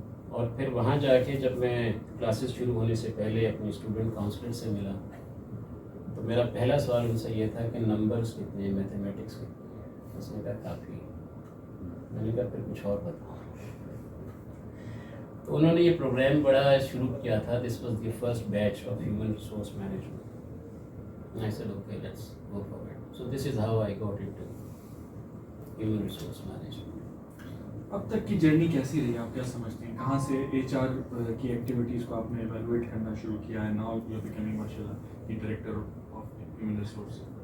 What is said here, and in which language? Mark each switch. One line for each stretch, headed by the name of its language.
Urdu: اور پھر وہاں جا کے جب میں کلاسز شروع ہونے سے پہلے اپنے اسٹوڈنٹ کاؤنسلر سے ملا, تو میرا پہلا سوال ان سے یہ تھا کہ نمبرز کتنے ہیں, میتھمیٹکس کے. اس نے کہا کافی. میں نے کہا پھر کچھ اور بتاؤ. تو انہوں نے یہ پروگرام بڑا شروع کیا تھا.
English: This was the first batch of human resource management. I said okay, let's go for it. So this is how I got into human resource management.
Urdu: اب تک کی جرنی کیسی رہی؟ آپ کیا سمجھتے ہیں کہاں سے HR کی ایکٹیویٹیز کو آپ نے ایویلویٹ کرنا شروع کیا ہے؟
English: Now you are becoming ماشاءاللہ the director of human resource.